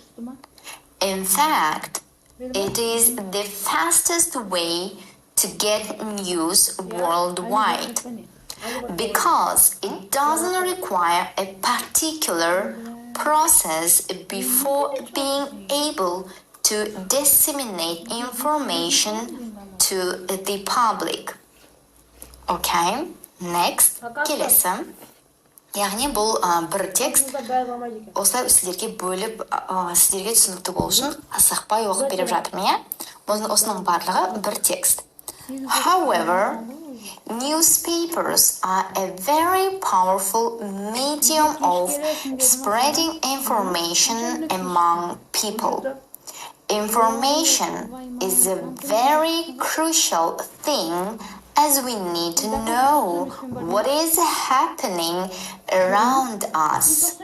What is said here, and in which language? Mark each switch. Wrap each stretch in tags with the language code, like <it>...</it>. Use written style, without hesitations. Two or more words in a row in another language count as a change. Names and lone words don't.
<en>In fact, it is the fastest way to get news worldwide because it doesn't require a particular process before being able to disseminate information to the public. Okay, next,</en> <kk>келесі. Яғни бұл бір текст осылай сіздерге бөліп, сіздерге түсінікті болу үшін асықпай оқып беріп жатырмын, иә? Осының барлығы бір текст.</kk> <en>However, newspapers are a very powerful medium of spreading information among people. Information is a very crucial thing as we need to know what is happening around us.</en>